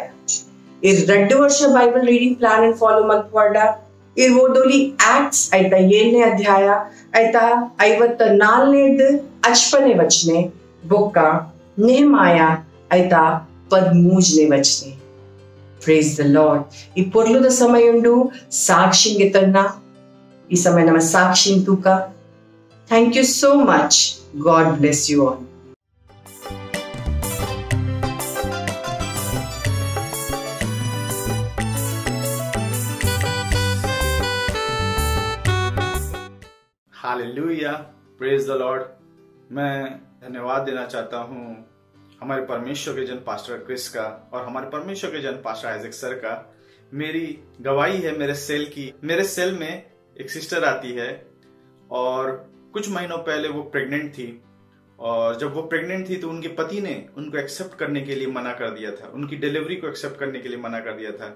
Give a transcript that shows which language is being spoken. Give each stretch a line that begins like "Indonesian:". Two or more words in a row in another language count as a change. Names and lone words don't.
Tulu: ಈ 2 ವರ್ಷ
English: Bible reading plan
Tulu: ಅನ್ನು ಫಾಲೋ ಮಲ್ಪಾಡ ಇರ್ಬೋದುಲಿ ಆಕ್ಟ್ಸ್ ಆಯ್ತಾ 7ನೇ ಅಧ್ಯಾಯ ಆಯ್ತಾ 54 50ನೇ ವಚನೆ, ಬೊಕ್ಕ ನೆಹಮಾಯ ಆಯ್ತಾ 13ನೇ ವಚನೆ.
English: Praise the Lord.
Tulu: ಈ ಪೊರ್ಲುದ ಸಮಯ ಉಂಡು ಸಾಕ್ಷಿಂಗೆ ತನ್ನ ಈ ಸಮಯ ನಮ್ಮ ಸಾಕ್ಷಿಂಗ್ ತೂಕ.
English: Thank you so much. God bless you all. Hallelujah, praise the Lord.
Hindi: मैं धन्यवाद देना चाहता हूँ हमारे परमेश्वर के जन पास्टर क्रिस का और हमारे परमेश्वर के जन पास्टर आइजक सर का. मेरी गवाही है मेरे सेल की. मेरे सेल में एक सिस्टर आती है और कुछ महीनों पहले वो प्रेग्नेंट थी, और जब वो प्रेग्नेंट थी तो उनके पति ने उनको एक्सेप्ट करने के लिए मना कर दिया था, उनकी डिलीवरी को एक्सेप्ट करने के लिए मना कर दिया था.